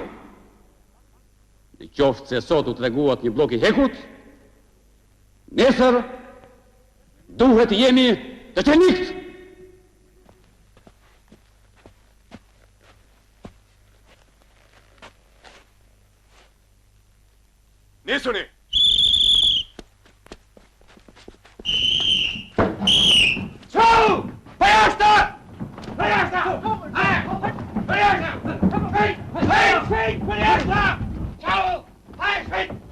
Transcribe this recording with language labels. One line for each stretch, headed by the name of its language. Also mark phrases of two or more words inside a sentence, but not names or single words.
Albanian: Në qoftë se sot u treguat një blok i hekut, nesër duhet të jemi të qenikët. Nisuni!
Italian: Ciao! Basta! Basta! Hej! Basta! Ciao! Hej!